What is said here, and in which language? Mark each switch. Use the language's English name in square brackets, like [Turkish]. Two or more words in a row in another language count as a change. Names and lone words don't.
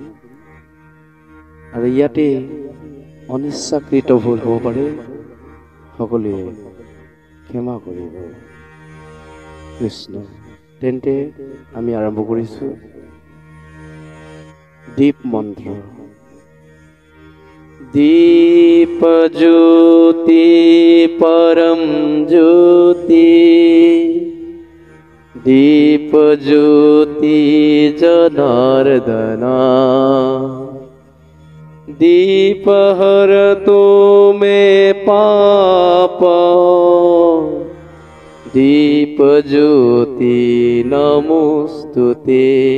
[Assamese] আৰু ইয়াতে অনিচ্ছাকৃত ভুল হ'ব পাৰে, সকলোৱে ক্ষমা কৰিব। কৃষ্ণ। তেন্তে আমি আৰম্ভ কৰিছোঁ দীপ মন্ত্ৰ। [Sanskrit] दीप ज्योति परम ज्योति, दीप ज्योति जनार्दना, दीप हरतो मे पाप, दीप ज्योति नमोस्तुते।